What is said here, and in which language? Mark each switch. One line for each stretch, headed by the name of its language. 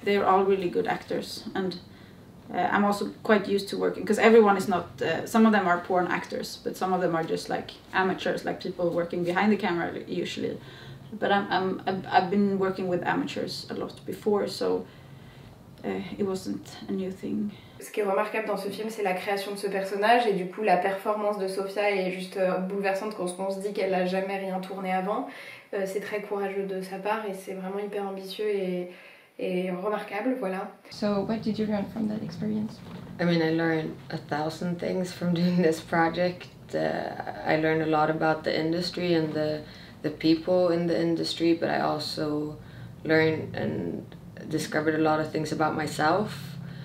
English: They're all really good actors, and I'm also quite used to working, because everyone is not, some of them are porn actors, but some of them are just like amateurs, like people working behind the camera usually. But I've been working with amateurs a lot before, so it wasn't a new thing.
French: Ce qui est remarquable dans ce film, c'est la création de ce personnage, et du coup la performance de Sofia est juste bouleversante quand on se dit qu'elle n'a jamais rien tourné avant. C'est très courageux de sa part, et c'est vraiment hyper ambitieux et remarquable, voilà.
English: So what did you learn from that experience? I mean, I learned 1,000 things from doing this project. I learned a lot about the industry and the people in the industry, but I also learned and discovered a lot of things about myself.